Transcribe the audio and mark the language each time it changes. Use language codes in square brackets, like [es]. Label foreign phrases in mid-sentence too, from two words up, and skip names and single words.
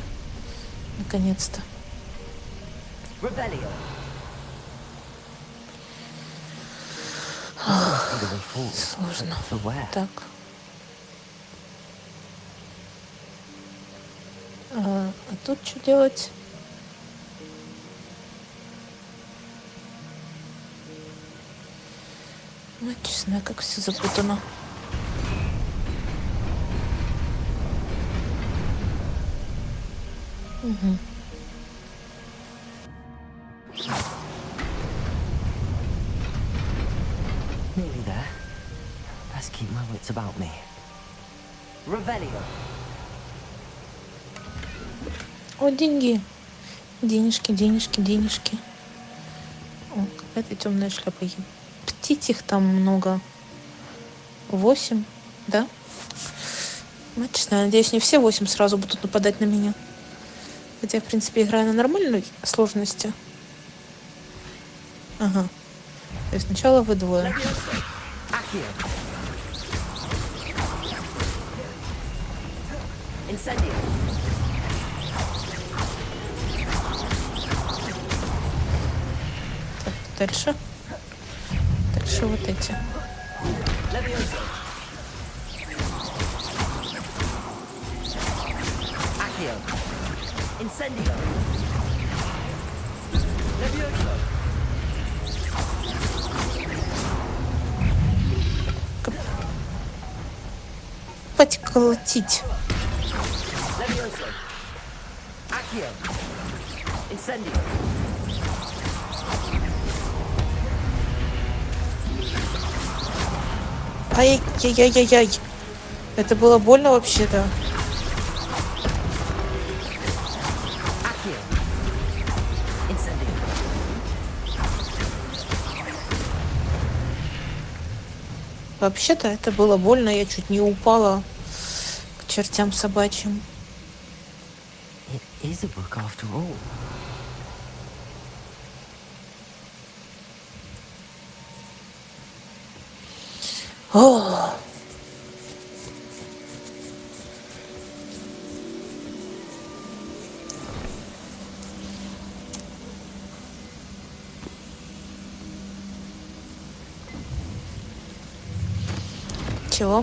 [ru] Наконец-то. Revelio. Сложно. [en] For where? [ru] Так. А тут что делать? Ну, честно, как все запутано. Угу. [en] Nearly there. Best keep my wits about me. [ru] Revelio. О, деньги. Денежки, денежки, денежки. О, какая-то темная шляпа. Птиц их там много. 8, да? Ну, честно, надеюсь, не все 8 сразу будут нападать на меня. Хотя, в принципе, играю на нормальной сложности. Ага. То есть сначала вы двое. Accio. Incendio. Так, дальше. Дальше вот эти. Levioso. Accio. Incendio. Levioso. Хватит колотить. Levioso. Accio. Incendio. Ай-яй-яй-яй-яй. Это было больно вообще-то. Accio. Incendio. Вообще-то это было больно. Я чуть не упала к чертям собачьим. [en] It is a book after all. [ru] О! Чего?